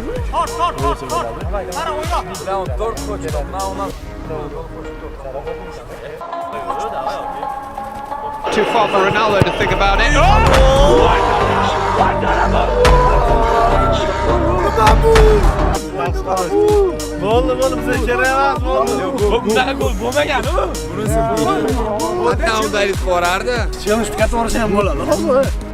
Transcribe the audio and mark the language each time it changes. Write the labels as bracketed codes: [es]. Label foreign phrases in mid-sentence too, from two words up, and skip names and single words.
[en] Too far for Ronaldo to think about it. [uz] Bo'ldi, bizga kerak emas, bo'ldi. Bunday gol bo'lmagan. Hatta unday deb borardi. Chemishga to'g'risi ham bo'ladi.